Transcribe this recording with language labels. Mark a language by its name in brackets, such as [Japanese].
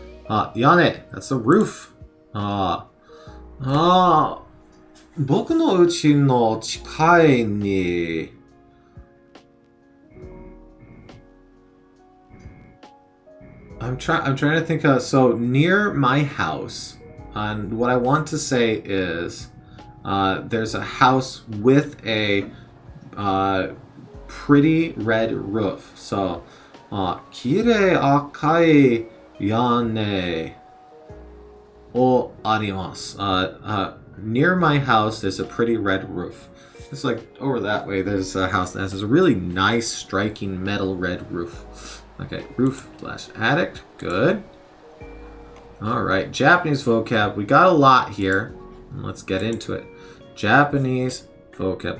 [English] Yane, that's the roof. [Japanese] 僕の家の近いに [English] I'm trying to think of, so near my house, and what I want to say is there's a house with a pretty red roof. [Japanese] So, きれい赤い屋根をあります. [English] Near my house, there's a pretty red roof. It's like over that way, there's a house that has a really nice, striking metal red roof. Okay, roof / attic. Good. All right, Japanese vocab. We got a lot here. Let's get into it. Japanese vocab.